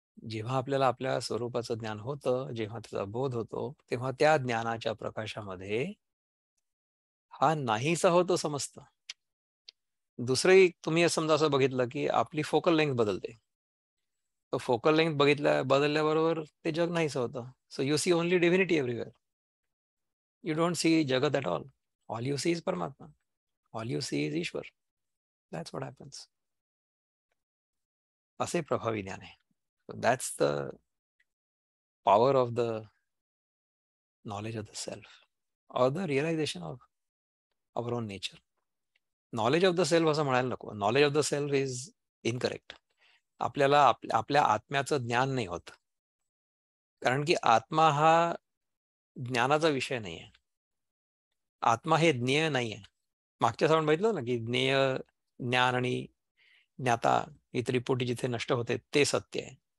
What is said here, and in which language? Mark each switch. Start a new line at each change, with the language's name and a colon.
Marathi: जेव्हा आपल्याला आपल्या स्वरूपाचं ज्ञान होतं, जेव्हा त्याचा बोध होतो, तेव्हा त्या ज्ञानाच्या प्रकाशामध्ये हा नाहीसा होतो समजतं. दुसरे तुम्ही समजा असं बघितलं की आपली फोकल लेंथ बदलते, तर फोकल लेंथ बदलल्याबरोबर ते जग नाहीसं होतं.
English: So you see only divinity everywhere. You don't see जगत at all. All you see is परमात्मा, all you see is ईश्वर. That's what happens.
Marathi: असे प्रभावी ज्ञान आहे.
English: That's the power of the knowledge of the self or the realization of our own nature. Knowledge of the self
Marathi: असं म्हणायला नको.
English: Knowledge of the self is incorrect.
Marathi: आपल्याला आपल्या आत्म्याचं ज्ञान नाही होत, कारण की आत्मा हा ज्ञानाचा विषय नाही आहे. आत्मा हे ज्ञेय नाही आहे. मागच्या आपण बघितलं ना की ज्ञेय, ज्ञान आणि ज्ञाता ही त्रिपुटी जिथे नष्ट होते ते सत्य आहे.